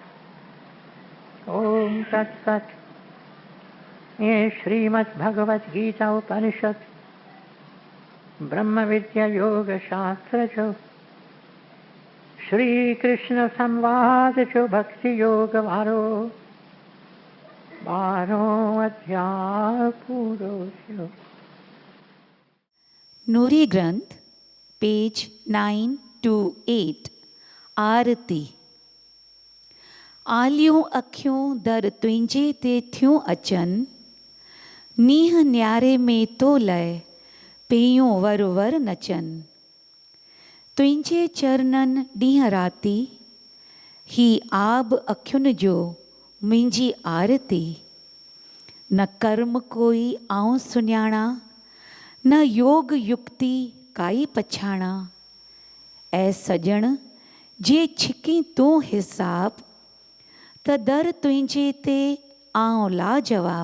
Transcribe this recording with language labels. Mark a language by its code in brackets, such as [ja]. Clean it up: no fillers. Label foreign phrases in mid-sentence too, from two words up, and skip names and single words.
[sa] ओम तत्सत। [sd] ये श्रीमद् भगवत गीता उपनिषद ब्रह्म विद्या योग शास्त्र जो श्री कृष्ण संवाद जो भक्ति योग वारो 12 अध्याय पूरो छो। नूरी ग्रंथ पेज 9 to 8। आरती। आलियूं अखियूं दर तुंहिंजे ते थियूं अचनि, नीह न्यारे में तो लय पेयूं वर वर नचनि। तुंहिंजे चरणनि ॾींहं राती, ही आब अखियुनि जो मुंहिंजी आरती। न कर्म कोई आऊं सुञाणा, न योग युक्ति काई पछाणा। ऐं सॼण जे छिकी तूं हिसाब, त दर तुंहिंजे ते आऊं लाजवाब।